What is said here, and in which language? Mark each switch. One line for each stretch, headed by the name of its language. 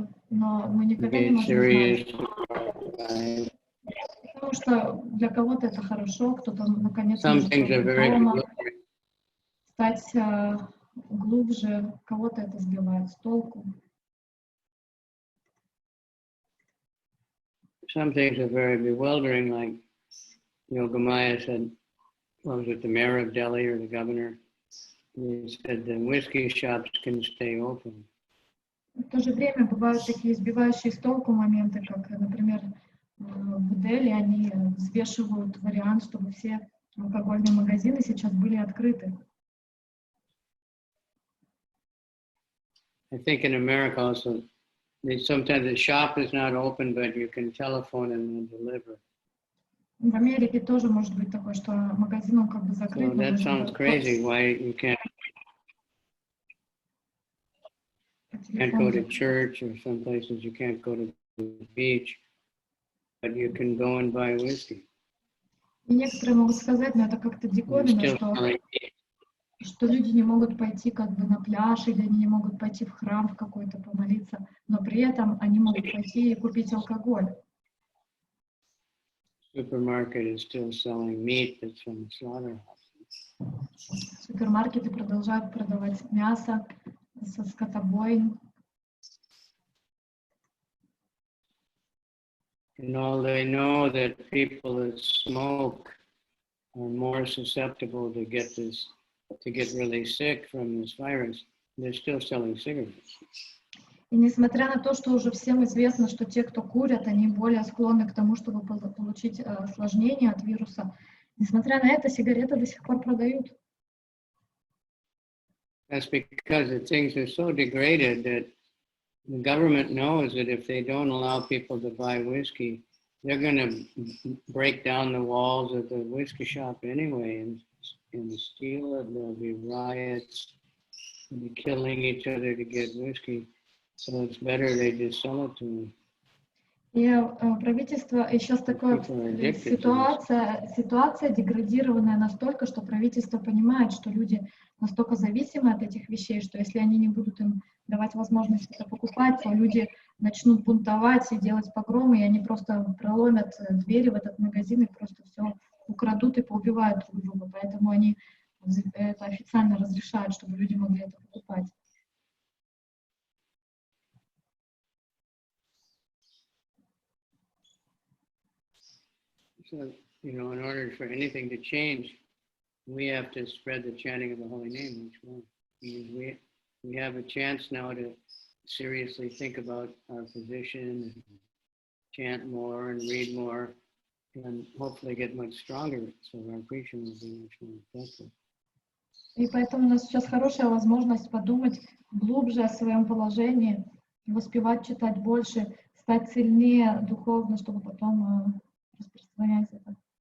Russian: Но мы никогда не можем знать. Потому что для кого-то это хорошо, кто-то наконец может дома стать глубже, кого-то это сбивает с толку.
English: Some things are very bewildering, like Yogamaya said, was it the mayor of Delhi or the governor? He said the whiskey shops can stay open.
Russian: В то же время бывают такие сбивающие с толку моменты, как, например, в Дели они взвешивают вариант, чтобы все алкогольные магазины сейчас были открыты.
English: I think in America also, sometimes the shop is not open, but you can telephone and deliver.
Russian: В Америке тоже может быть такое, что магазин он как бы закрыт.
English: So that sounds crazy. Why you can't go to church, or some places you can't go to the beach, but you can go and buy whiskey.
Russian: И некоторые могут сказать, но это как-то диковинно, что люди не могут пойти как бы на пляж, или они не могут пойти в храм в какой-то помолиться, но при этом они могут пойти и купить алкоголь.
English: Supermarket is still selling meat that's from the slaughterhouse.
Russian: Супермаркеты продолжают продавать мясо со скотобойн.
English: And all they know that people that smoke are more susceptible to get this to get really sick from this virus, they're still selling cigarettes.
Russian: И несмотря на то, что уже всем известно, что те, кто курят, они более склонны к тому, чтобы получить осложнения от вируса, несмотря на это, сигареты до сих пор продают.
English: That's because the things are so degraded that the government knows that if they don't allow people to buy whiskey, they're going to break down the walls of the whiskey shop anyway and steal it. There'll be riots. They'll be killing each other to get whiskey. So it's better they just sell it to them.
Russian: И правительство, и сейчас такая ситуация деградированная настолько, что правительство понимает, что люди настолько зависимы от этих вещей, что если они не будут им давать возможность это покупать, то люди начнут бунтовать и делать погромы, и они просто проломят двери в этот магазин и просто все украдут и поубивают друг друга. Поэтому они это официально разрешают, чтобы люди могли это покупать.
English: So, in order for anything to change, we have to spread the chanting of the holy name each one. We have a chance now to seriously think about our position, and chant more and read more, and hopefully get much stronger, so our preaching will be much more effective.
Russian: И поэтому у нас сейчас хорошая возможность подумать глубже о своем положении, воспевать, читать больше, стать сильнее духовно, чтобы потом распространять это.